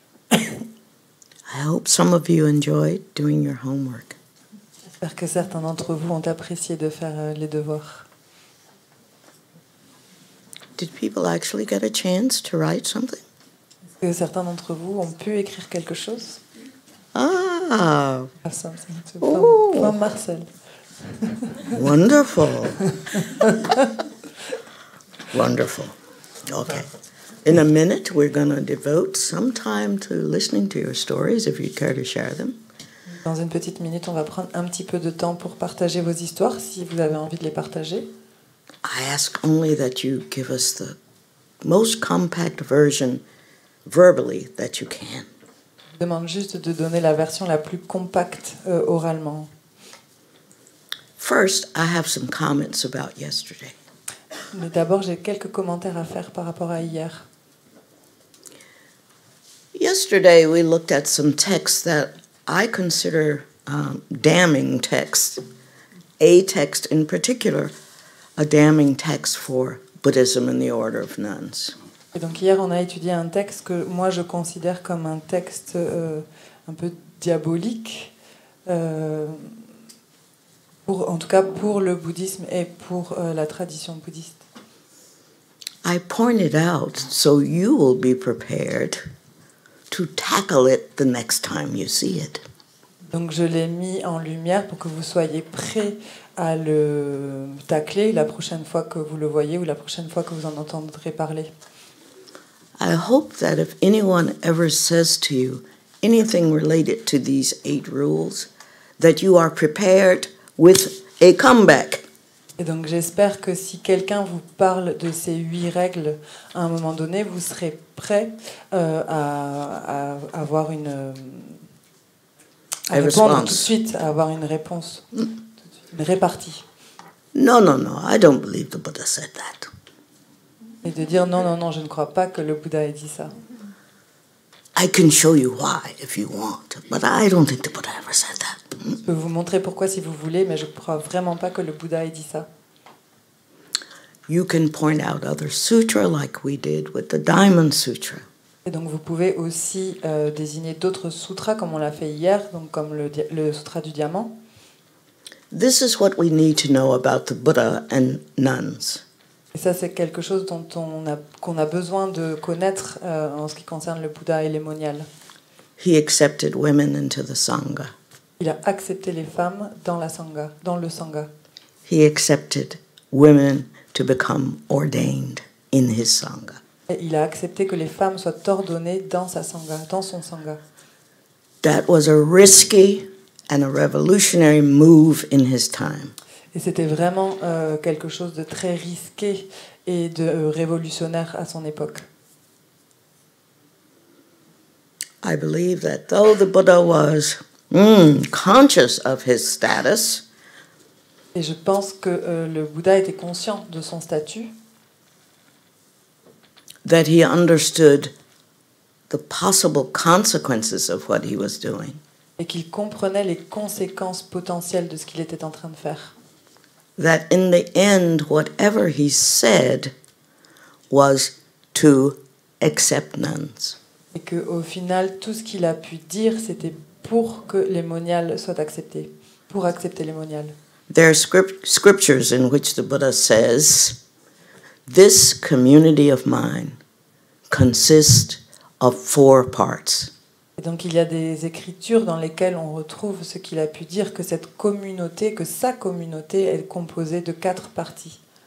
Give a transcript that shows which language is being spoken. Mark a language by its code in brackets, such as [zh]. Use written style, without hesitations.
[en] I hope some of you enjoyed doing your homework. [fr] J'espère que certains d'entre vous ont apprécié de faire les devoirs. [en] Did people actually get a chance to write something? [fr] Est-ce que certains d'entre vous ont pu écrire quelque chose? [en] Ah, Have something to Oh. from Marcel. wonderful. Wonderful. Okay. In a minute, we're going to devote some time to listening to your stories, if you'd care to share them. [fr] Dans une petite minute, on va prendre un petit peu de temps pour partager vos histoires, si vous avez envie de les partager. [en] I ask only that you give us the most compact version verbally that you can. [fr] Je demande juste de donner la version la plus compacte oralement. [en] First, I have some comments about yesterday. [fr] Mais d'abord, j'ai quelques commentaires à faire par rapport à hier. [en] Yesterday, we looked at some texts that I consider damning texts. A text in particular, a damning text for Buddhism and the Order of Nuns. [fr] Et donc hier, on a étudié un texte que moi je considère comme un texte un peu diabolique, en tout cas pour le bouddhisme et pour la tradition bouddhiste. [en] I pointed out so you will be prepared to tackle it the next time you see it. [fr] Donc je l'ai mis en lumière pour que vous soyez prêts à le tacler la prochaine fois que vous le voyez ou la prochaine fois que vous en entendrez parler. [en] I hope that if anyone ever says to you anything related to these 8 rules, that you are prepared with a comeback. [fr] Et donc j'espère que si quelqu'un vous parle de ces 8 règles à un moment donné, vous serez prêt à avoir à répondre tout de suite, à avoir une réponse, une répartie. [en] No, I don't believe the Buddha said that. [fr] Et de dire non, je ne crois pas que le Bouddha ait dit ça. [en] I can show you why if you want, but I don't think the Buddha ever said that. [fr] Je peux vous montrer pourquoi si vous voulez, mais je ne crois vraiment pas que le Bouddha ait dit ça. [en] You can point out other sutras like we did with the Diamond Sutra. [fr] Et donc vous pouvez aussi désigner d'autres sutras comme on l'a fait hier, donc comme le sutra du diamant. [en] This is what we need to know about the Buddha and nuns. [fr] Et ça c'est quelque chose qu'on a besoin de connaître en ce qui concerne le Bouddha et les moniales. [en] He accepted women into the Sangha. [fr] Il a accepté les femmes dans le Sangha. [en] He accepted women to become ordained in his Sangha. [fr] Et il a accepté que les femmes soient ordonnées dans son Sangha. [en] That was a risky and a revolutionary move in his time. [fr] Et c'était vraiment quelque chose de très risqué et de révolutionnaire à son époque. [en] I believe that though the Buddha was conscious of his status, [fr] et je pense que le Bouddha était conscient de son statut, [en] that he understood the possible consequences of what he was doing. [fr] Et qu'il comprenait les conséquences potentielles de ce qu'il était en train de faire. [en] That in the end, whatever he said was to accept nuns. [fr] Et qu'au final, tout ce qu'il a pu dire, c'était pour que les moniales soient acceptées, pour accepter les moniales. [en] There are scriptures in which the Buddha says, "This community of mine consists of 4 parts." [fr] Et donc il y a des écritures dans lesquelles on retrouve ce qu'il a pu dire, que cette communauté, que sa communauté est composée de 4 parties.